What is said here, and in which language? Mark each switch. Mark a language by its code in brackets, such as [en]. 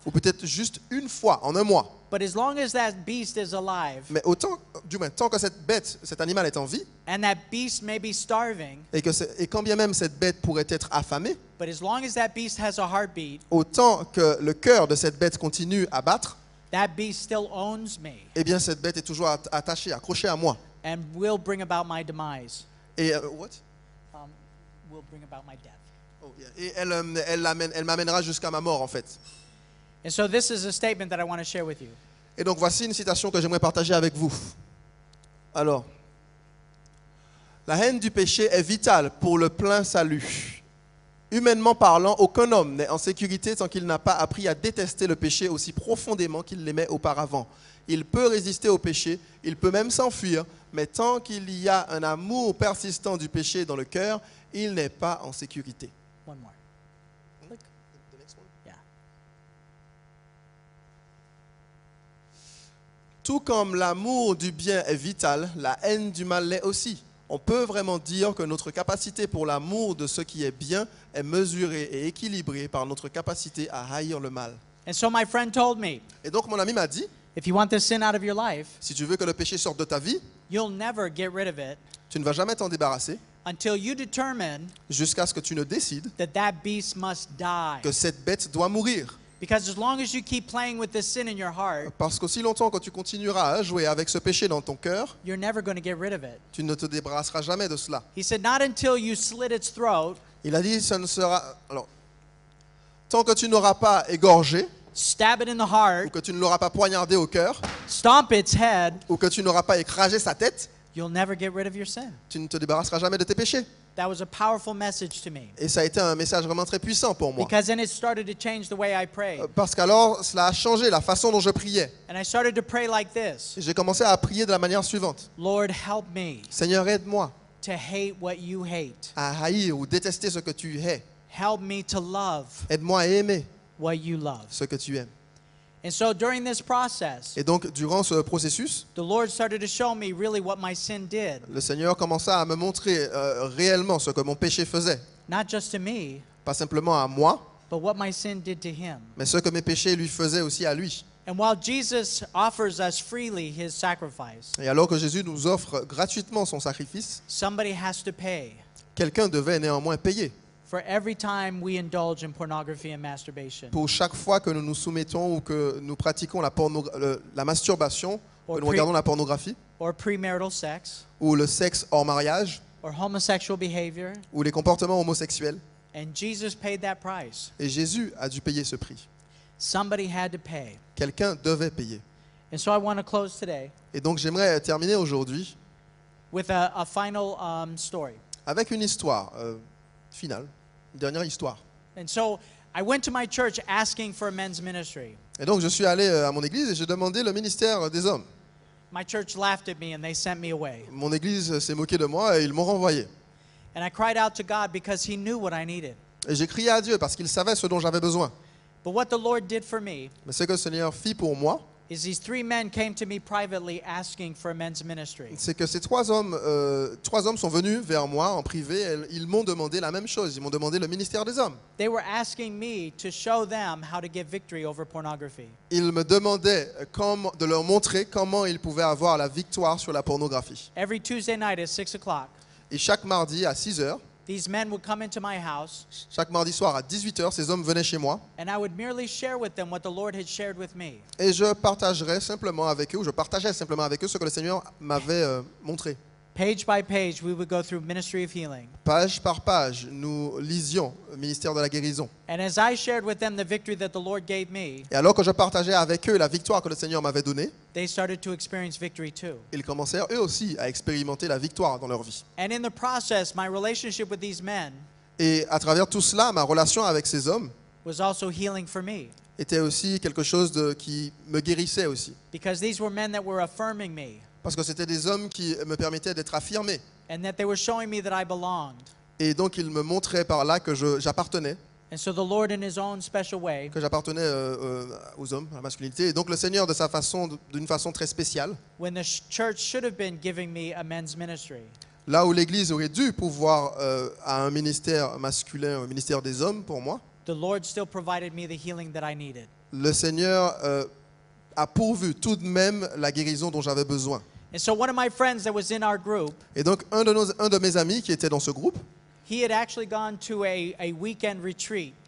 [fr] Ou peut-être juste une fois en un mois. [en] But as long as that beast is alive, [fr] Mais autant, du moins, tant que cette bête, cet animal est en vie, [en] and that beast may be starving, [fr] et quand bien même cette bête pourrait être affamée, [en] but as long as that beast has a heartbeat, [fr] autant que le cœur de cette bête continue à battre, [en] that beast still owns me [fr] eh bien cette bête est toujours attachée, accrochée à moi. [en] and will bring about my demise, [fr] Et, [en] will bring about my death. [fr] Et elle m'amènera jusqu'à ma mort en fait. [en] And so this is a statement that I want to share with you. [fr] Et donc voici une citation que j'aimerais partager avec vous. Alors, la haine du péché est vitale pour le plein salut. Humainement parlant, aucun homme n'est en sécurité tant qu'il n'a pas appris à détester le péché aussi profondément qu'il l'aimait auparavant. Il peut résister au péché, il peut même s'enfuir, mais tant qu'il y a un amour persistant du péché dans le cœur, il n'est pas en sécurité. [en] One more. Click. Yeah. [fr] Tout comme l'amour du bien est vital, la haine du mal l'est aussi. On peut vraiment dire que notre capacité pour l'amour de ce qui est bien est mesurée et équilibrée par notre capacité à haïr le mal. [en] And so my friend told me, [fr] Et donc mon ami m'a dit, [en] if you want this sin out of your life, [fr] si tu veux que le péché sorte de ta vie, [en] you'll never get rid of it [fr] tu ne vas jamais t'en débarrasser [en] until you determine [fr] jusqu'à ce que tu ne décides [en] that that beast must die. [fr] que cette bête doit mourir. [en] Because as long as you keep playing with this sin in your heart, [fr] Parce qu'aussi longtemps que tu continueras à jouer avec ce péché dans ton cœur, [en] you're never going to get rid of it. [fr] tu ne te débarrasseras jamais de cela. [en] He said, not until you slit its throat, [fr] Il a dit, ce ne sera... Alors, tant que tu n'auras pas égorgé, [en] stab it in the [fr] ou [en] heart, [fr] que tu ne l'auras pas poignardé au cœur, [en] stomp its head, [fr] ou que tu n'auras pas écrasé sa tête, [en] you'll never get rid of your sin. [fr] tu ne te débarrasseras jamais de tes péchés. [en] That was a powerful message to me. [fr] Et ça a été un message vraiment très puissant pour moi. [en] Because then it started to change the way I prayed. [fr] Parce qu'alors, cela a changé la façon dont je priais. [en] And I started to pray like this. [fr] Et j'ai commencé à prier de la manière suivante. [en] Lord, help me [fr] Seigneur, aide-moi [en] to hate what you hate. [fr] à haïr ou détester ce que tu hais. [en] Help me to love [fr] Aide-moi à aimer [en] what you love. [fr] ce que tu aimes. [en] And so during this process, [fr] Et donc, durant ce processus, [en] the Lord started to show me really what my sin did. [fr] le Seigneur commença à me montrer réellement ce que mon péché faisait. [en] Not just to me, [fr] Pas simplement à moi, [en] but what my sin did to him. [fr] mais ce que mes péchés lui faisaient aussi à lui. [en] And while Jesus offers us freely his sacrifice, [fr] Et alors que Jésus nous offre gratuitement son sacrifice, [en] somebody has to pay [fr] quelqu'un devait néanmoins payer. [en] for every time we indulge in pornography and masturbation, [fr] Pour chaque fois que nous nous soumettons ou que nous pratiquons la masturbation, que nous regardons la pornographie, [en] or premarital sex, [fr] ou le sexe hors mariage, [en] or homosexual behavior, [fr] ou les comportements homosexuels. [en] and Jesus paid that price. [fr] Et Jésus a dû payer ce prix. [en] Somebody had to pay. [fr] Quelqu'un devait payer. [en] And so I want to close today [fr] Et donc j'aimerais terminer aujourd'hui [en] with a final story. [fr] avec une histoire finale, une dernière histoire. [en] And so I went to my church asking for a men's ministry. [fr] Et donc je suis allé à mon église et j'ai demandé le ministère des hommes. [en] My church laughed at me and they sent me away. [fr] Mon église s'est moquée de moi et ils m'ont renvoyé. [en] And I cried out to God because he knew what I needed. [fr] Et j'ai crié à Dieu parce qu'il savait ce dont j'avais besoin. [en] But what the Lord did for me [fr] Mais ce que le Seigneur fit pour moi, [en] is these three men came to me privately asking for a men's ministry. [fr] c'est que ces trois hommes sont venus vers moi en privé et ils m'ont demandé la même chose. Ils m'ont demandé le ministère des hommes. [en] They were asking me to show them how to get victory over pornography. [fr] Ils me demandaient de leur montrer comment ils pouvaient avoir la victoire sur la pornographie. [en] Every Tuesday night at 6 o'clock, [fr] Et chaque mardi à 6 heures, [en] these men would come into my house [fr] chaque mardi soir à 18 heures, ces hommes venaient chez moi [en] and I would merely share with them what the Lord had shared with me. [fr] et je partageais simplement avec eux ce que le Seigneur m'avait montré. [en] Page by page, we would go through Ministry of Healing. [fr] Page par page, nous lisions le ministère de la guérison. [en] And as I shared with them the victory that the Lord gave me, [fr] Et alors que je partageais avec eux la victoire que le Seigneur m'avait donnée, [en] they started to experience victory too. [fr] ils commencèrent eux aussi à expérimenter la victoire dans leur vie. [en] And in the process, my relationship with these men [fr] Et à travers tout cela, ma relation avec ces hommes [en] was also healing for me [fr] était aussi quelque chose qui me guérissait aussi. [en] because these were men that were affirming me [fr] Parce que c'était des hommes qui me permettaient d'être affirmé. [en] and that they were showing me that I belonged [fr] Et donc ils me montraient par là que j'appartenais. [en] And so the Lord, in his own special way, [fr] que j'appartenais aux hommes, à la masculinité. Et donc le Seigneur, de sa façon, d'une façon très spéciale, [en] when the church should have been giving me a men's ministry, [fr] là où l'Église aurait dû pouvoir à un ministère masculin, un ministère des hommes pour moi, [en] the Lord still provided me the healing that I needed. [fr] le Seigneur a pourvu tout de même la guérison dont j'avais besoin. [en] And so one of my friends that was in our group, [fr] Et donc un de mes amis qui était dans ce groupe, [en] he had actually gone to a weekend retreat